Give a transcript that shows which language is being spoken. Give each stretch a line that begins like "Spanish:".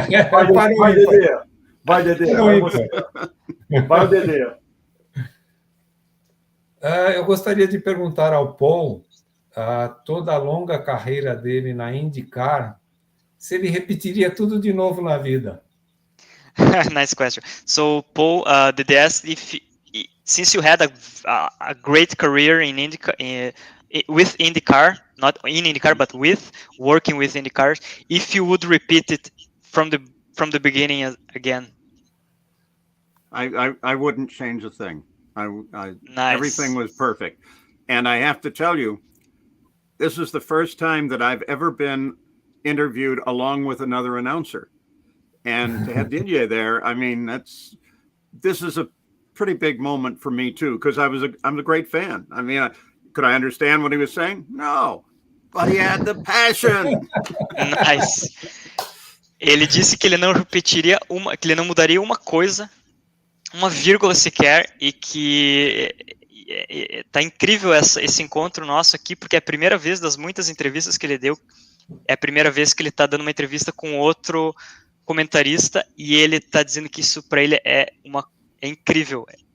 Portuguese: Vai, Dedê. Vai, Dedê. Vai você. Vai, Dedê. Eu gostaria de perguntar ao Paul, toda a longa carreira dele na IndyCar, se ele repetiria tudo de novo na vida.
English: Nice question. So, Paul, Dedê asked if, since you had a great career in IndyCar, with IndyCar, not in IndyCar, but working with IndyCars, if you would repeat it from the beginning again. I wouldn't change a thing. Nice. Everything was perfect. And I have to tell you, this is the first time that I've ever been interviewed along with another announcer. And to have Didier there, I mean, this is a pretty big moment for me too, because I'm a great fan. I mean, could I understand what he was saying? No, but he had the passion. Nice.
Portuguese: Ele disse que ele não repetiria que ele não mudaria uma coisa, uma vírgula sequer, e que tá incrível esse encontro nosso aqui, porque é a primeira vez das muitas entrevistas que ele deu, é a primeira vez que ele tá dando uma entrevista com outro comentarista, e ele tá dizendo que isso para ele é incrível.